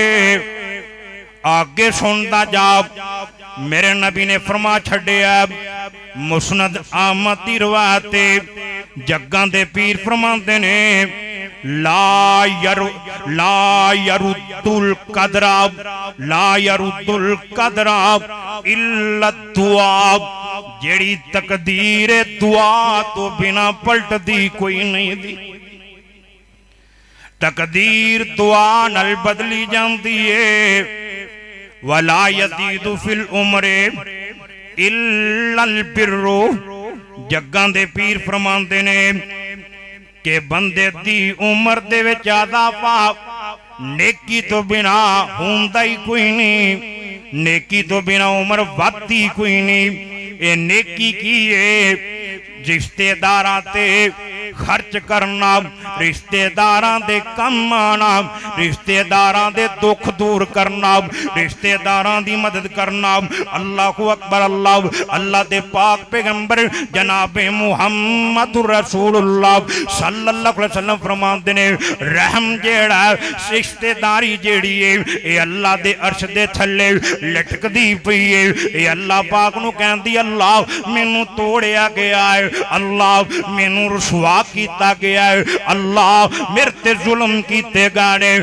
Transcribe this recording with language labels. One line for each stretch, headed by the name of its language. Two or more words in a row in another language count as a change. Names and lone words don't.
Punjabi: اگے سندا جا میرے نبی نے فرما چھڈیا مسند احمد دی روایت جگاں دے پیر فرماتے نے
Arabic: لا يرد القدر إلا الدعاء.
Punjabi: جہڑی تقدیر دعا توں بنا پلٹدی کوئی نہیں دی. تقدیر دعا نال بدلی جاتی ہے.
Arabic: ولا يزيد في العمر إلا البر.
Punjabi: جگاں دے پیر فرماندے نے کہ بندے دی عمر دے وچ زیادہ پاپ نیکی توں بنا ہوندا ہی کوئی نہیں. نیکی توں بنا عمر ودھدی کوئی نہیں. یہ نیکی کی ہے? رشتہداراں تے خرچ کرنا، رشتہداراں دے کم آنا، رشتہداراں دے دکھ دور کرنا، رشتہداراں دی مدد کرنا.
Arabic: الله أكبر.
Punjabi: اللہ اللہ دے پاک پیغمبر جناب محمد رسول اللہ
Arabic: صلى الله عليه وسلم
Punjabi: فرماتے نے رحم جہڑا رشتہداری جہڑی ہے یہ اللہ دے عرش دے تھلے لٹکدی پئی ہے. یہ اللہ پاک نوں کہندی اللہ مینوں توڑیا گیا ہے، اللہ مینوں رسوا کیتا گیا ہے، اللہ میرے تے ظلم کیتے گئے نے.